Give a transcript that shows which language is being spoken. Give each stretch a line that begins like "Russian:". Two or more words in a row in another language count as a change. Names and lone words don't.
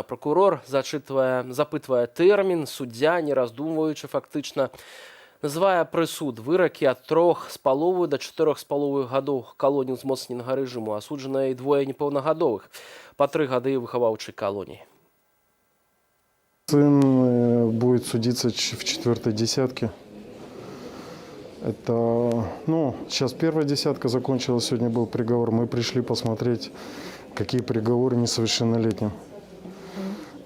Belarusian: Прокурор запытвае тэрмін, суддзя, не раздумваючы фактычна, называе прысуд выракі ад 3,5 до 4,5 гадоў калоніі ўзмоцненага рэжыму, асуджаныя і двое непаўнагадовых па 3 гады выхаваўчай калоніі.
Russian: Сын будет судиться в 4-й десятке. Это, сейчас 1-я десятка закончилась, сегодня был приговор. Мы пришли посмотреть, какие приговоры несовершеннолетним.